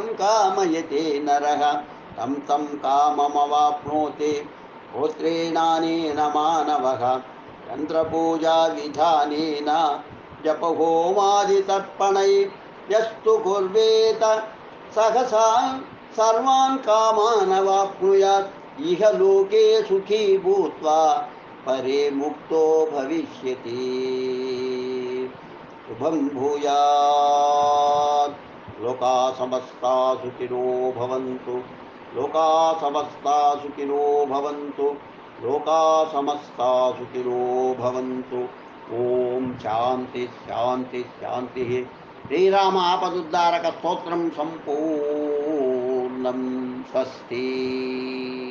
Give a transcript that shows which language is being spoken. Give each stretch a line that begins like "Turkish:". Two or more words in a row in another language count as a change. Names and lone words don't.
Sanskrit: కామయతే నరః తం తం కామమవాప్నోతి పుత్రేణానేన మానవః యంత్రపూజా విధానేన జపహోమాదితర్పణై యస్తు కుర్వేత సహసా సర్వాన్ కామానవాప్నుయాత్ ఇహ లోకే సుఖీ భూత్వా పరే ముక్తో భవిష్యతి. శుభం భూయాత్. లోకా సమస్తా సుఖినో భవంతు. లోకా సమస్తా సుఖినో భవంతు. లోకా సమస్తా సుఖినో భవంతు. ఓం శాంతి శాంతి శాంతి. శ్రీరామ ఆపదుద్ధారక స్తోత్రం సంపూర్ణం. స్వస్తి.